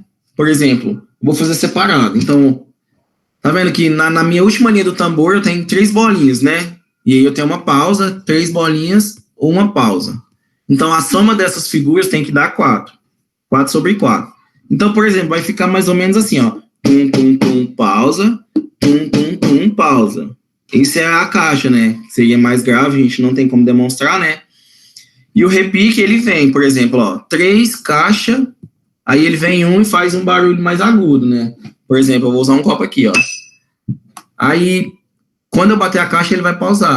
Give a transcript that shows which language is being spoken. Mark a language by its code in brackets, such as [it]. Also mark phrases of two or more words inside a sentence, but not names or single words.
[pt] Por exemplo, vou fazer separado. Então, tá vendo que na minha última linha do tambor eu tenho 3 bolinhas, né? E aí eu tenho uma pausa, 3 bolinhas ou uma pausa. Então, a soma dessas figuras tem que dar 4. 4/4. Então, por exemplo, vai ficar mais ou menos assim, ó. Tum, tum, tum, pausa. Tum, tum, tum, pausa. Isso é a caixa, né? Seria mais grave, a gente não tem como demonstrar, né? E o repique, ele vem, por exemplo, ó, 3 caixa, aí ele vem e faz um barulho mais agudo, né? Por exemplo, eu vou usar um copo aqui, ó. Aí, quando eu bater a caixa, ele vai pausar.